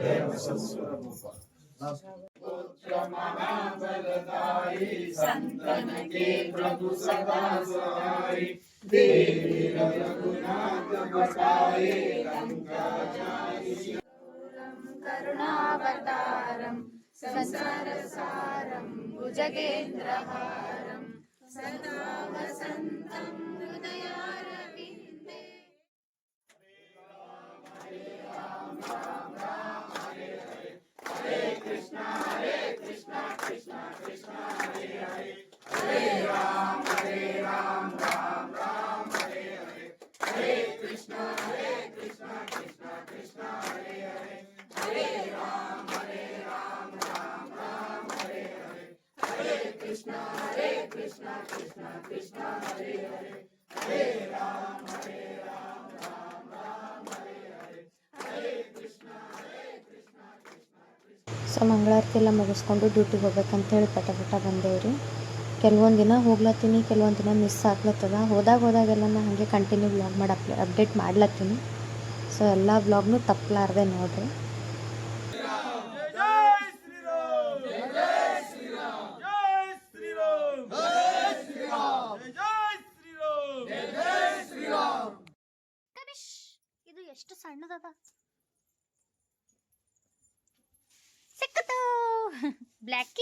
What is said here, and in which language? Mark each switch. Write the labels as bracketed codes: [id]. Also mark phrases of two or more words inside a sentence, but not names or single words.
[sa] ಸಂತನಕ್ಕೆ ಪ್ರಭು ಸದಾ ಸಹಾಯ ದೇವಿ ರಘುನಾಥ ಬಸಾಯ ಕರುಣಾವತಾರಂ ಸಂಸಾರ ಸಾರಂ ಭುಜಗೇಂದ್ರಹಾರಂ ಸದಾ ವಸಂತಂ ಹೃದಯಾರವಿಂದೇ. ಹರೇ ಕೃಷ್ಣ ಕೃಷ್ಣ ಕೃಷ್ಣ ಹರೇ ಹರೇ, ಹರೇ ರಾಮ ರಾಮ ರಾಮ ಹರೇ ಹರೇ, ಹರೇ ಕೃಷ್ಣ ಕೃಷ್ಣ ಕೃಷ್ಣ ಹರೇ ಹರೇ, ಹರೇ ರಾಮ ರಾಮ ರಾಮ ಹರೇ ಹರೇ, ಹರೇ ಕೃಷ್ಣ ಕೃಷ್ಣ ಕೃಷ್ಣ ಹರೇ ಹರೇ, ಹರೇ ರಾಮ ರಾಮ ಹರೇ ಹರೇ, ಹರೇ ಕೃಷ್ಣ ಕೃಷ್ಣ. [kn] ಸೊ ಮಂಗಳಾರತಿ ಎಲ್ಲ ಮುಗಿಸ್ಕೊಂಡು ಡ್ಯೂಟಿಗೆ ಹೋಗ್ಬೇಕಂತೇಳಿ ಪಟ ಬಂದೇವ್ರಿ. ಕೆಲವೊಂದು ದಿನ ಹೋಗ್ಲತ್ತೀನಿ, ಕೆಲವೊಂದು ದಿನ ಮಿಸ್ ಆಗ್ಲತ್ತದ. ಹೋದಾಗೆಲ್ಲ ನಾನು ಹಾಗೆ [en] continue vlog [kn] ಮಾಡಿ ಅಪ್ಡೇಟ್ ಮಾಡ್ಲತ್ತೀನಿ. ಸೊ ಎಲ್ಲ ವ್ಲಾಗ್ನು ತಪ್ಪಲಾರ್ದೆ ನೋಡ್ರಿ. ಇದು ಎಷ್ಟು ಸಣ್ಣದದ, ಸಿಕ್ಕತು ಬ್ಲ್ಯಾಕಿ.